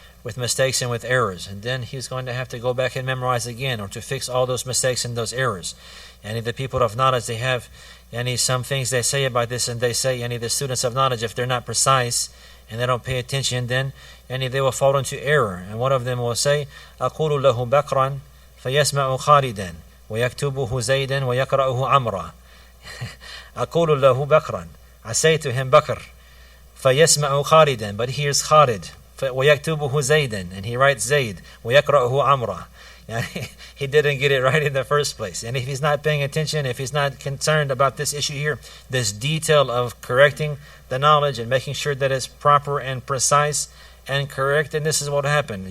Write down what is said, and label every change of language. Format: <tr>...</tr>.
<en>And then he's going to have to go back and memorize again, or to fix all those mistakes and those errors. And the people of knowledge, they have some things they say about this, and they say the students of knowledge, if they're not precise and they don't pay attention, then they will fall into error. And one of them will say,</en> <ar>أقول له بكرا فيسمع خالدا ويكتبه زيدا ويقرأه عمرا. أقول له بكرا,</ar> <en>I say to him Bakr,</en> <ar>فيسمع خالدا,</ar> <en>but he hears Khalid,</en> <ar>ويكتبه زيدا,</ar> <en>and he writes Zayd,</en> <ar>ويقرأه عمرا.</ar> <en>He didn't get it right in the first place. And if he's not paying attention, if he's not concerned about this issue here, this detail of correcting the knowledge and making sure that it's proper and precise and correct, and this is what happened.</en>